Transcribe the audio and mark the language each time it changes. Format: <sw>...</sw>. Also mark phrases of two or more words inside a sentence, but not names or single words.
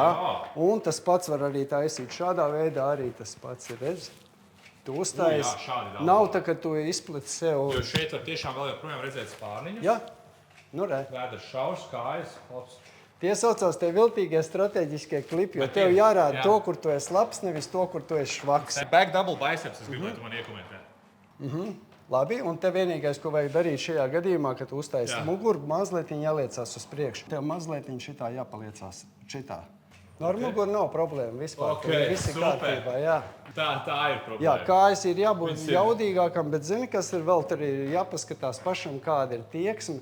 <lv>Un tas pats var arī taisīt šādā veidā, arī tas pats ir, redz. Tu uztais. Nav tā, ka tu izplati sev. Jo šeit var tiešām vēl joprojām redzēt spārniņus. Jā. Nu, re. Vēders šaurs, kājas, labs. Tie saucās tie viltīgie strateģiskie klipi, jo tev jārāda to, kur tu esi labs, nevis to, kur tu esi švaks.</lv> <en>Back double biceps,</en> <lv>es gribētu man iekomentēt. Labi, un te vienīgais, ko vajag darīt šajā gadījumā, kad tu uztaisi muguru, mazliet jāliecās uz priekšu. Tev mazliet šitā jāpaliecās šitā. No ar muguru nav problēma vispār. Visi kārtībā, jā. Tā ir problēma. Jā, kājas ir jābūt jaudīgākam, bet zini, kas ir vēl tur ir jāpaskatās pašam, kāda ir tieksme.</lv>